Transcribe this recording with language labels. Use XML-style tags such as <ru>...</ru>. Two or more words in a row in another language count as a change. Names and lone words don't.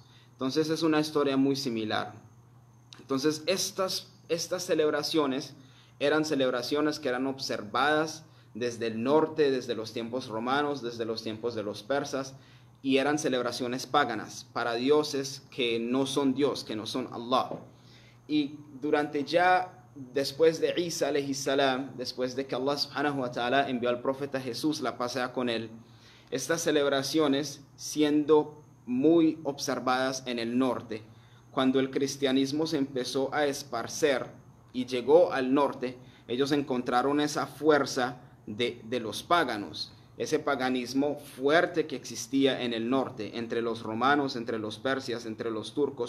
<es>Entonces es una historia muy similar. Entonces estas celebraciones eran celebraciones que eran observadas desde el norte, desde los tiempos romanos, desde los tiempos de los persas, y eran celebraciones paganas para dioses que no son Dios, que no son Allah. Y durante ya después de Isa</es> <ar>عليه السلام,</ar> <es>después de que Allah</es> <ar>سبحانه وتعالى</ar> <es>envió al profeta Jesús, la paz sea con él, estas celebraciones siendo muy observadas en el norte, cuando el cristianismo se empezó a esparcer y llegó al norte, ellos encontraron esa fuerza de los paganos, ese paganismo fuerte que existía en el norte, entre los romanos, entre los persias, entre los turcos.</es>